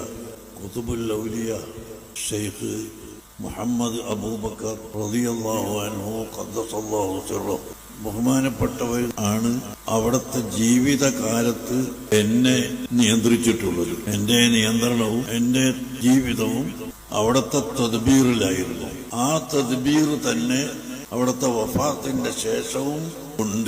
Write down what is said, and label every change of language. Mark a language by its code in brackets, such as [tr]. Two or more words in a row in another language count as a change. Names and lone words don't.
[ar] قطب الأولياء شيخ محمد أبو بكر رضي الله عنه قدس الله سره [ml] ബഹുമാനപ്പെട്ടവർ ആണ് അവിടുത്തെ ജീവിതകാലത്ത് എന്നെ നിയന്ത്രിച്ചിട്ടുള്ളത്. എൻ്റെ നിയന്ത്രണവും എൻ്റെ ജീവിതവും അവിടുത്തെ തദ്ബീറിലായിരുന്നു. ആ തദ്ബീർ തന്നെ അവിടുത്തെ വഫാത്തിന്റെ ശേഷവും ഉണ്ട്.